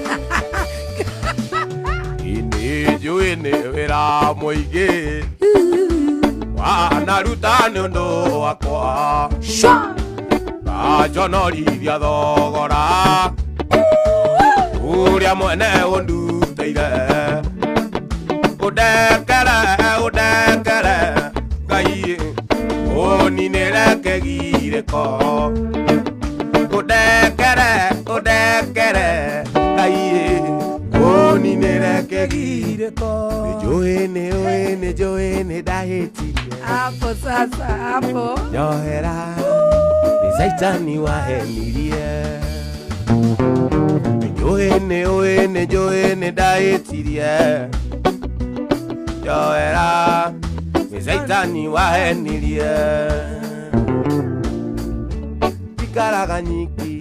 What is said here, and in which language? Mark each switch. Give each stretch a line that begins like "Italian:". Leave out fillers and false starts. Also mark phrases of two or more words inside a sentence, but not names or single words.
Kikuyu: Ini njũĩ nĩ wĩra mũingĩ wanaruta nĩ ũndũ wakwa ngaconorithia thogora ũrĩa mwene ũndutĩire ũndekere Ngai ũninĩre kĩgirĩko. Ũndekere Ngai ũninĩre kĩgirĩko. Nĩnjũĩ nĩ ndahĩtirie
Swahili: hapo sasa hapo
Kikuyu: njohera nĩ Saitani wahenirie. Nĩnjũĩ nĩ ndahĩtirie njohera nĩ Saitani wahenirie. Ikaraga nyiki